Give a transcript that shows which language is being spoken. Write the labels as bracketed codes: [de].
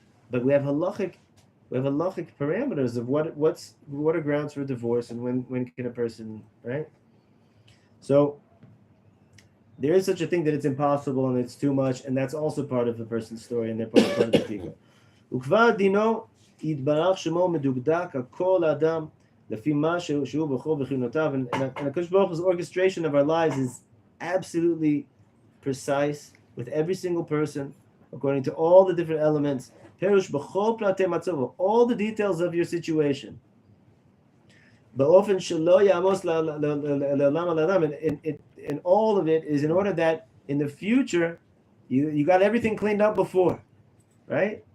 [en] But we have halachic parameters of what are grounds for divorce and when can a person, right? So there is such a thing that it's impossible and it's too much, and that's also part of the person's story and they're part of the tikkun. [he] וכבר דינו יתברך שמו מדוקדק הכל האדם לפי מה שהוא בכל בכיונותיו. [en] And HaKadosh Baruch Hu's orchestration of our lives is absolutely precise with every single person according to all the different elements. [he] Perush b'chol platei matzav, [en] all the details of your situation. [he] באופן שלא יעמוס לעולם על אדם, [en] and all of it is in order that in the future you got everything cleaned up before, right?